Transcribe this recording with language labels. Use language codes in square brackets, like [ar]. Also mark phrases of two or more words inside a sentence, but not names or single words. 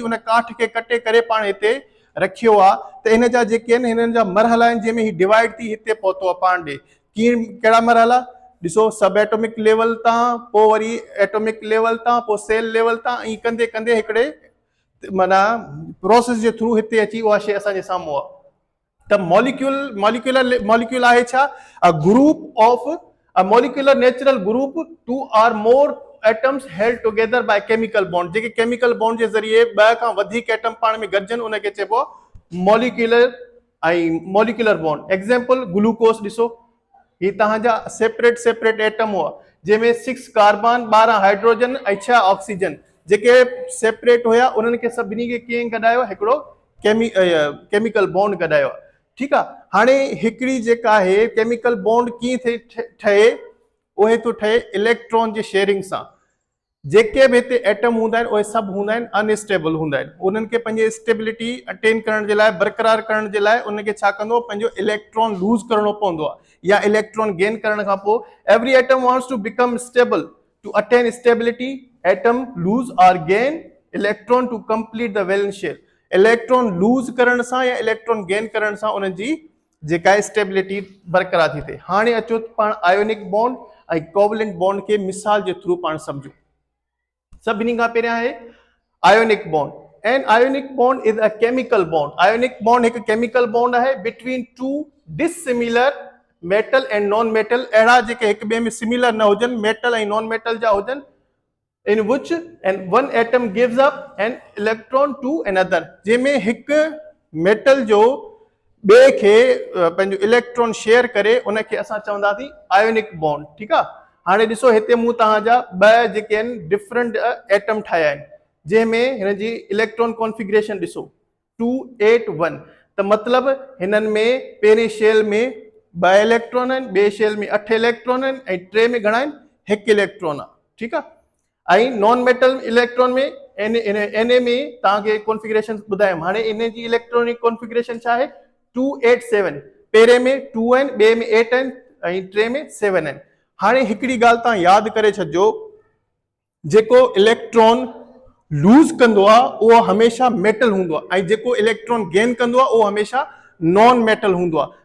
[sd] उन काठ खे कटे करे पाण हिते रखियो आहे। त हिन जा जेके आहिनि हिननि जा मरहला आहिनि, जंहिंमें ही डिवाइड थी हिते पहुतो आहे पाण ॾे। कीअं, कहिड़ा मरहला? ॾिसो, सब [en] atomic level [sd] तां, पोइ वरी [en] atomic level [sd] तां, पोइ [en] cell level [sd] तां, ऐं कंदे कंदे हिकिड़े माना प्रोसेस जे थ्रू हिते अची उहा शइ असांजे साम्हूं आहे। त मॉलिक्यूल आहे छा? [en] A group of a molecular natural group two or more atoms held together by chemical bond. [sd] जेके [en] chemical bond [sd] जे ज़रिए ॿ खां वधीक एटम पाण में गॾिजनि, उनखे चइबो आहे मॉलिक्यूलर ऐं [en] molecular bond. [sd] एग्जांपल ग्लूकोस ॾिसो, ही तव्हांजा [en] separate atom [sd] हुआ, जंहिंमें 6 कार्बन, 12 हाइड्रोजन ऐं 6 ऑक्सीजन। जेके सेपरेट हुया उन्हनि खे सभिनी खे कीअं गॾायो? हिकिड़ो [en] chemical bond [sd] गॾायो। ठीकु आहे। हाणे हिकिड़ी जेका आहे [en] chemical bond [sd] कीअं ठहे? उहे थो ठहे इलेक्ट्रॉन जे शेयरिंग सां। जेके बि हिते एटम हूंदा आहिनि उहे सभु हूंदा आहिनि अनस्टेबल हूंदा आहिनि। उन्हनि खे पंहिंजी स्टेबिलिटी अटेन करण जे लाइ, बरक़रार करण जे लाइ, उनखे छा कंदो? पंहिंजो [en] electron lose [sd] करणो पवंदो आहे, या [en] electron gain [sd] करण खां पोइ [en] every atom wants to become stable. To attain stability, atom lose और gain electron to complete the valence share। electron lose [sd] करण सां या [en] electron gain [sd] करण सां उन्हनि जी जेका आहे स्टेबिलिटी बरक़रार थी थिए। हाणे अचो पाण [en] ionic bond [sd] ऐं [en] covalent bond [sd] खे मिसाल जे थ्रू पाण सम्झूं। सभिनी खां पहिरियां आहे [en] ionic bond. And ionic bond is a chemical bond. ionic bond हिकु chemical bond आहे between two dissimilar metal and non metal। [sd] अहिड़ा जेके हिक ॿिए में सिमिलर न हुजनि, मेटल ऐं [en] non metal [sd] जा हुजनि, [en] in which and one atom gives up an electron to another। [sd] जंहिंमें हिकु मेटल जो ॿिए खे पंहिंजो इलेक्ट्रॉन शेयर करे उनखे असां चवंदासीं [en] ionic bond, [sd] ठीकु आहे। हाणे ॾिसो हिते मूं तव्हांजा ॿ जेके आहिनि [en] different atom [sd] ठाहिया आहिनि, जंहिंमें हिन जी [en] electron configuration [sd] ॾिसो 281, त मतिलबु हिननि में पहिरें शेल में 2 इलेक्ट्रॉन आहिनि, ॿिए शेल में 8 इलेक्ट्रॉन आहिनि, ऐं टे में घणा आहिनि, 1 इलेक्ट्रॉन आहे, ठीकु आहे। ऐं [en] non metal electron [sd] में एन में तव्हांखे कॉन्फ़िगरेशन ॿुधायमि। हाणे इन जी [en] electronic configuration [sd] छा आहे, 287, पहिरें में 2 आहिनि, ॿिए में 8 आहिनि, ऐं टे में 7 आहिनि। हाणे हिकिड़ी ॻाल्हि तव्हां यादि करे छॾिजो, जेको [en] electron lose [sd] कंदो आहे उहो हमेशह मेटल हूंदो आहे, ऐं जेको [en] electron gain [sd] कंदो आहे उहो हमेशह [en] non metal [sd] हूंदो आहे।